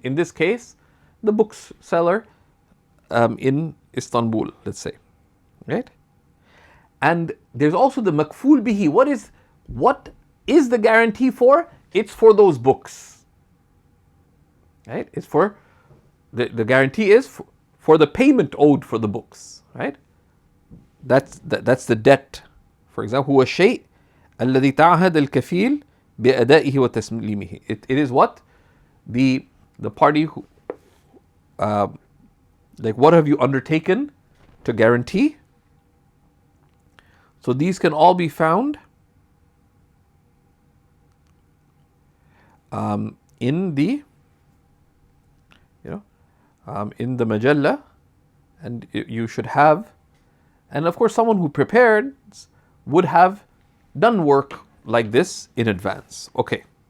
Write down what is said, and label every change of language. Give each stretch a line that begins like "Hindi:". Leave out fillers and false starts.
English: In this case, the bookseller in Istanbul, let's say. Right? And there's also the makful bihi. What is the guarantee for? It's for those books. Right? It's for, the guarantee is for the payment owed for the books. Right? That's the debt. For example,
Arabic: هو الشيء الذي تعهد الكفيل بأدائه وتسليمه.
English: It is what? The party who, like what have you undertaken to guarantee? So these can all be found in the in the majalla, and you should have, and of course someone who prepared would have done work like this in advance. Okay.